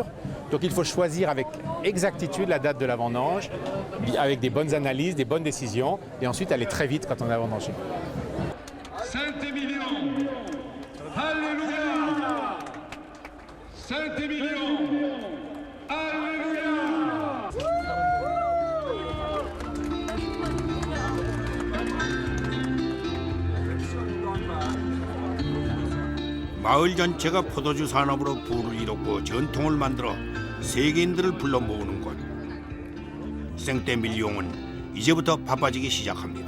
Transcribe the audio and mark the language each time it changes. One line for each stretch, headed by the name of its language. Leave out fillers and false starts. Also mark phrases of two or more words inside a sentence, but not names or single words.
French: Donc il faut choisir avec exactitude la date de la vendange, avec des bonnes analyses, des bonnes décisions, et ensuite aller très vite quand on a vendangé. Saint-Émilion, Alléluia, Saint-Émilion, Alléluia.
Korean: 마을 전체가 포도주 산업으로 부를 이뤘고 전통을 만들어 세계인들을 불러 모으는 곳. 생떼밀리옹은 이제부터 바빠지기 시작합니다.